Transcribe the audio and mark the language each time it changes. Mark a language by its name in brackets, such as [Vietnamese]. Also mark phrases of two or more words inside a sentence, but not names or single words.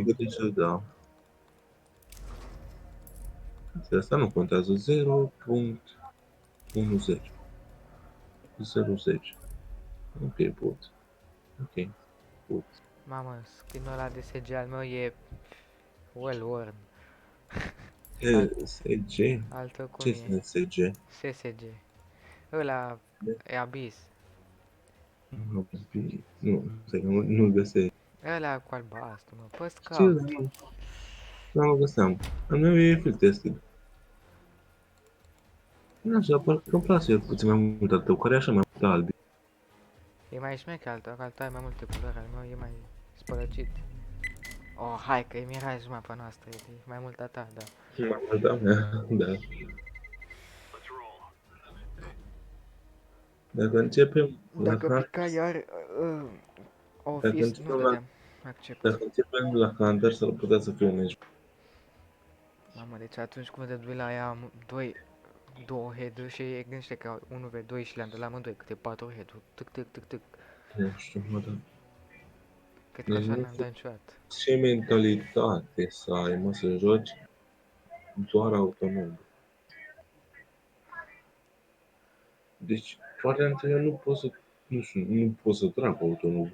[Romanian] din câte știu, da. Asta nu contează. 0.10. 0.10. Ok, pot. Ok, pot. Mamă, skin-ul ăla de SG al meu e... [English] well worn. [Romanian] SG? Altă cum Ce e? este SG? SSG. Ăla e Abyss. Nu, stai, nu găsesc. Ăla cu albastru, mă, pe Ce scout. nu? Nu găseam. Al meu e [English] field tested. [Romanian] Nu așa, parcă îmi place puțin mai mult al tău, care e așa mai mult alb. E mai șmecher al tău, că al tău ai mai multe culori, al meu e mai spălăcit. Oh, hai că e miraj mapa noastră, e mai mult a ta, da. Mai mult a mea, da. Dacă începem la Dacă Hunter, pica iar dacă Office, nu începem la, dădeam accept. dacă începem la Hunter, s-ar putea să fie un meci. Mamă, deci atunci când dădui la ea două head-uri și e gândește că 1v2 și le-am dat la amândoi câte 4 head-uri. Tic, tic, tic, tic. Nu știu, mă, da. Cred că Deci așa nu n-am dat niciodată. ce mentalitate să ai, mă, să joci doar autonom. Deci, partea între eu nu pot să, nu știu, nu pot să trag autonom.